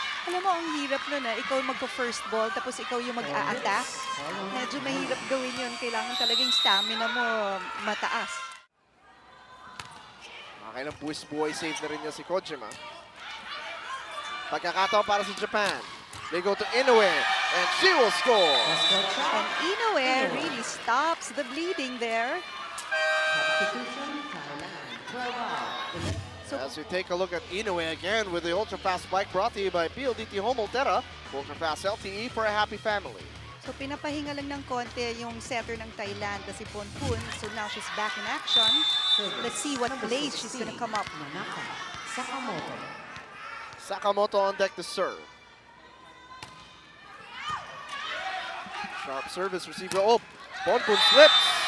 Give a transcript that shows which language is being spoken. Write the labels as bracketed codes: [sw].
[tl] Alam mo, ang hirap nun ikaw magpa-first ball, tapos ikaw yung mag-a-attack. Medyo mahirap gawin yun. Kailangan talaga yung stamina mo mataas. Nakakailang buwis-buhay save na rin niya si Kojima. Pagkakataon para sa Japan. [en] They go to Inoue, and she will score. And Inoue really stops the bleeding there. Substitution Thailand. 12 out. As we take a look at Inoue again with the ultra-fast bike brought to you by PLDT Home Altera, ultra-fast LTE for a happy family. [tl] So pinapahinga lang ng konti yung setter ng Thailand na si Ponpun. [en] So now she's back in action. Let's see what plays she's gonna come up. Nanaka Sakamoto. Sakamoto on deck to serve. Sharp service receiver. Oh, Ponpun slips.